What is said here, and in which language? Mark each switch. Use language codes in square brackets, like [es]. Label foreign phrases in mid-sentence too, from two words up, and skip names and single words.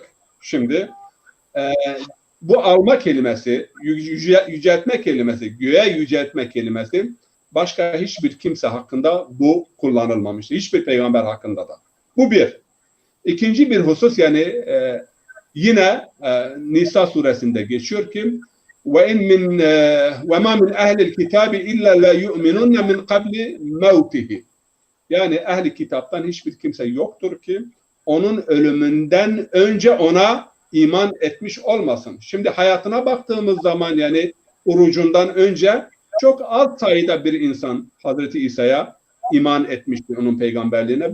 [tr] Şimdi bu alma kelimesi, yüceltme kelimesi, göğe yüceltme kelimesi başka hiçbir kimse hakkında bu kullanılmamıştı. Hiçbir peygamber hakkında da. Bu bir. İkinci bir husus yani yine Nisa suresinde geçiyor ki [ar] وَمَا مِنْ اَهْلِ الْكِتَابِ اِلَّا لَا يُؤْمِنُونَ مِنْ قَبْلِ مَوْتِهِ [tr] yani ehli kitaptan hiçbir kimse yoktur ki onun ölümünden önce ona iman etmiş olmasın. Şimdi hayatına baktığımız zaman yani orucundan önce çok az sayıda bir insan Hazreti İsa'ya iman etmişti onun peygamberliğine.